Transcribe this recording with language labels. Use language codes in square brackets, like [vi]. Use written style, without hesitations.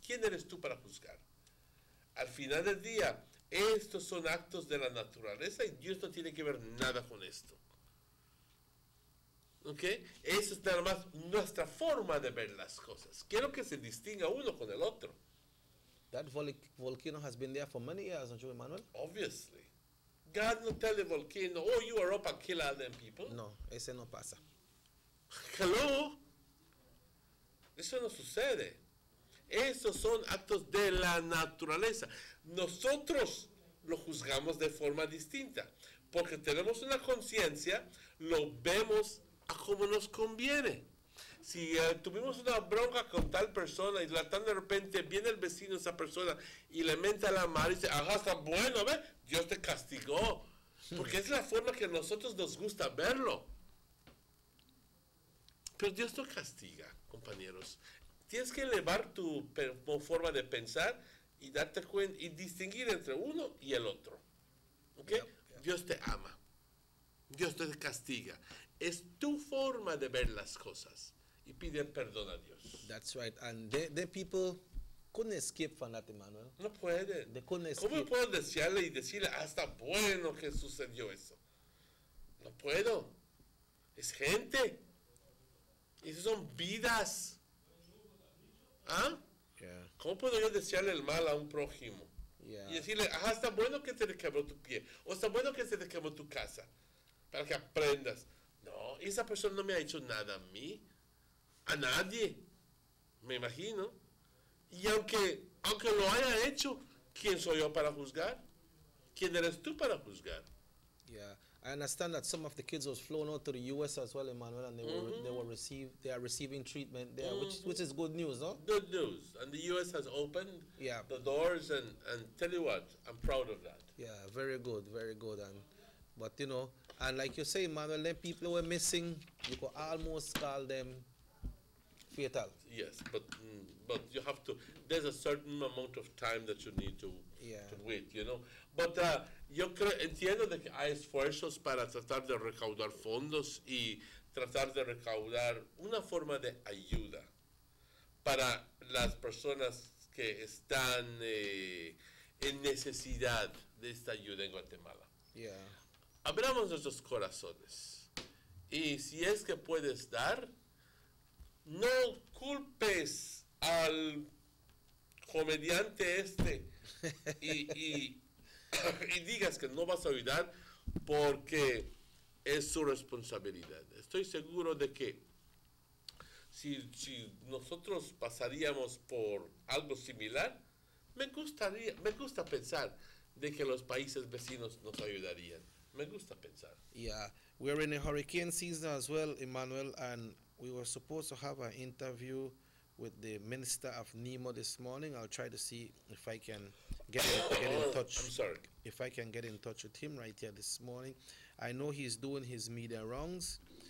[es] ¿Quién eres tú para juzgar? Al final del día, estos son actos de la naturaleza y Dios no tiene que ver nada con esto. ¿Ok? Eso es nada más nuestra forma de ver las cosas. Quiero que se distinga uno con el otro. [en] That volcano has been there for many years, don't you, Emmanuel? Obviously. God no tell the volcano, oh, you are up and kill all them people. [es] No, ese no pasa. Hello. Eso no sucede. Esos son actos de la naturaleza. Nosotros lo juzgamos de forma distinta. Porque tenemos una conciencia, lo vemos a como nos conviene. Si tuvimos una bronca con tal persona y de repente viene el vecino, esa persona, y le menta la madre y dice, ajá, está bueno, ¿ves? Dios te castigó. Porque es la forma que a nosotros nos gusta verlo. Pero Dios no castiga, compañeros. Tienes que elevar tu forma de pensar y darte cuenta y distinguir entre uno y el otro. ¿Ok? Dios te ama. Dios te castiga. Es tu forma de ver las cosas. Y piden perdón a Dios. [en] That's right. And the people couldn't escape from that, Emmanuel. [es] No pueden. [en] They couldn't escape. [es] ¿Cómo puedo desearle y decirle, hasta bueno que sucedió eso? No puedo. Es gente. Esas son vidas. ¿Ah? ¿Cómo puedo yo desearle el mal a un prójimo? Y decirle, ajá, está bueno que se te quebró tu pie. O está bueno que se te quebró tu casa. Para que aprendas. No, esa persona no me ha hecho nada a mí. A nadie. Me imagino. Y aunque lo haya hecho, ¿quién soy yo para juzgar? ¿Quién eres tú para juzgar? [en] I understand that some of the kids was flown out to the U.S. as well, Emmanuel, and they are receiving treatment there, which is good news, no? Good news. And the U.S. has opened the doors, and tell you what, I'm proud of that. Yeah, very good, very good. But you know, and like you say, Emmanuel, then people who were missing, you could almost call them fatal. Yes, but you have to. There's a certain amount of time that you need to wait, you know. [es] But yo entiendo de que hay esfuerzos para tratar de recaudar fondos y tratar de recaudar una forma de ayuda para las personas que están en necesidad de esta ayuda en Guatemala. [en] Yeah. [es] Abramos nuestros corazones. Y si es que puedes dar, no culpes al comediante este y digas que no vas a ayudar porque es su responsabilidad. Estoy seguro de que si nosotros pasaríamos por algo similar, me gusta pensar de que los países vecinos nos ayudarían. Me gusta pensar. [en] Yeah, we're in a hurricane season as well, Emmanuel, and we were supposed to have an interview with the Minister of NEMO this morning. I'll try to see if I can get in touch. I'm sorry. If I can get in touch with him right here this morning. I know he's doing his media rounds.